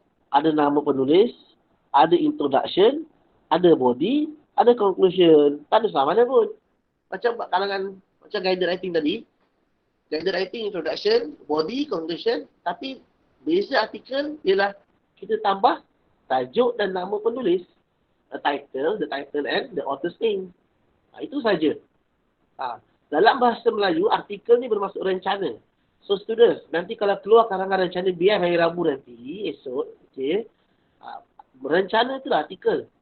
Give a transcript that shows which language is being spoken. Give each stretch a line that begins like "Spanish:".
Malay: Ada nama penulis, ada introduction, ada body, ada conclusion. Tak ada sama mana pun. Macam kalangan Macam guided writing tadi. Guided writing, introduction, body, conclusion. Tapi beza artikel ialah kita tambah tajuk dan nama penulis.
English: The title and the author's name.
Malay: Itu saja. Dalam bahasa Melayu, artikel ni bermaksud rencana. So students, nanti kalau keluar karangan rencana biar hari Rabu nanti, esok, okay, rencana itulah artikel.